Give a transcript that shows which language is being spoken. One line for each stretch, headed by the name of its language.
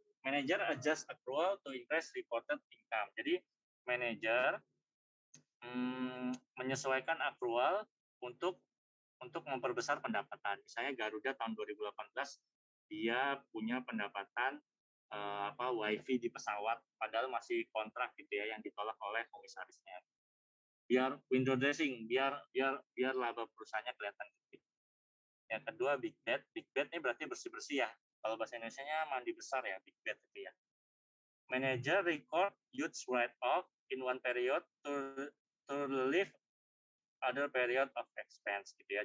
English: Manager adjust accrual to increase reported income.
Indonesian: Jadi manajer menyesuaikan accrual untuk memperbesar pendapatan. Misalnya Garuda tahun 2018 dia punya pendapatan WiFi di pesawat, padahal masih kontrak gitu ya yang ditolak oleh komisarisnya. Biar window dressing, biar laba perusahaannya kelihatan gede. Yang kedua big bet. Big bet ini berarti bersih-bersih ya. Kalau bahasa Indonesianya mandi besar ya, big bet itu ya.
English: Manager record huge write-off in one period to relieve other period of expense
Indonesian: gitu ya.